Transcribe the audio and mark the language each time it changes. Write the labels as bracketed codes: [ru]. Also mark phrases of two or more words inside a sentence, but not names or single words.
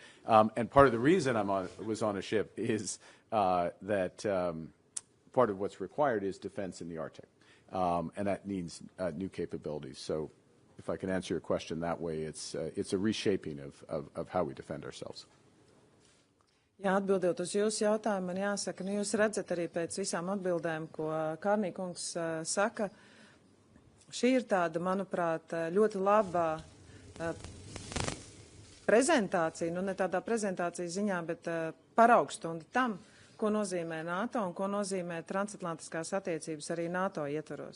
[en] And part of the reason was on a ship is that part of what's required is defense in the Arctic, and that needs new capabilities. So, if I can answer your question that way, it's a reshaping of how we defend ourselves. [lv] Jā, atbildot uz jūsu jautājumu, man jāsaka, jūs redzat arī pēc visām atbildēm, ko Carney kungs saka, šī ir tāda, manuprāt, ļoti labā prezentācija, ne tādā prezentācijas ziņā, bet paraugstunda tam, ko nozīmē NATO un ko nozīmē transatlantiskās attiecības arī NATO ietvaros.